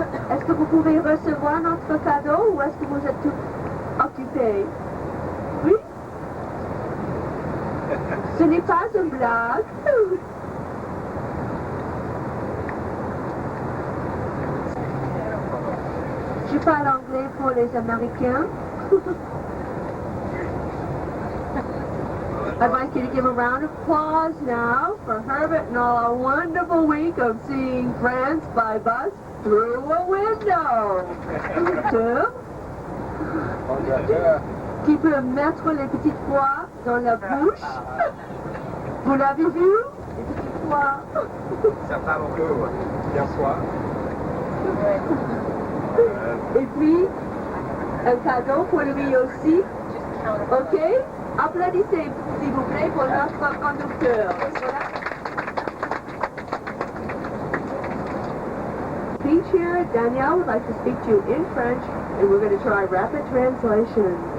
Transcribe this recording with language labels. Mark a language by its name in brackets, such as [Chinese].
[French] Est-ce que vous pouvez recevoir notre cadeau ou est-ce que vous êtes tout occupé? Oui? Ce n'est pas une blague. Je parle anglais pour les Américains. [English] I'd like you to give a round of applause now for Herbert and all our wonderful week of seeing France by bus through a window. Two. [French] Qui peut mettre les petites pois dans la bouche. Vous l'avez vu? Les petites pois. Certains l'ont vu hier soir. Et puis, un cadeau pour lui aussi. OK? Applaudissez, s'il vous plaît, pour notre conducteur. [English] Speech here, Danielle would like to speak to you in French, and we're going to try rapid translation.